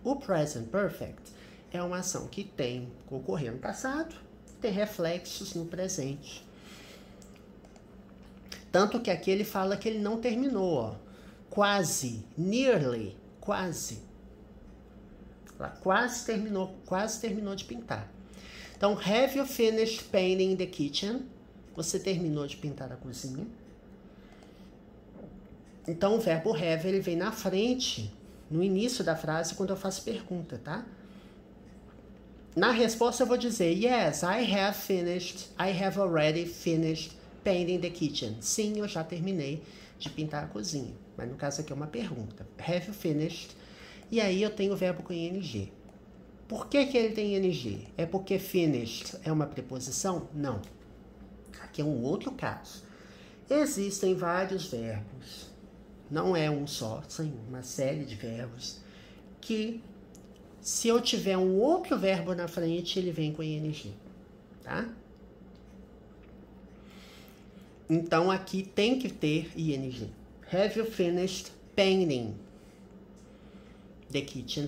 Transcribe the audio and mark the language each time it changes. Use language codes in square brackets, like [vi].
[pt] O present perfect é uma ação que ocorreu no passado, tem reflexos no presente. Tanto que aqui ele fala que ele não terminou, ó. Quase, nearly, quase. Ela quase terminou de pintar. [en] Então, have you finished painting the kitchen? [pt] Você terminou de pintar a cozinha? Então, o verbo have, ele vem na frente, no início da frase, quando eu faço pergunta, tá? Na resposta eu vou dizer, [en] yes, I have already finished painting the kitchen. [pt] Sim, eu já terminei de pintar a cozinha. Mas no caso aqui é uma pergunta. [en] Have you finished? [pt] E aí eu tenho o verbo com ing. Por que ele tem ing? É porque finished é uma preposição? Não. Aqui é um outro caso. Existem vários verbos. Não é um só, são uma série de verbos que, se eu tiver um outro verbo na frente, ele vem com ing, tá? Então, aqui tem que ter ing. [en] Have you finished painting the kitchen?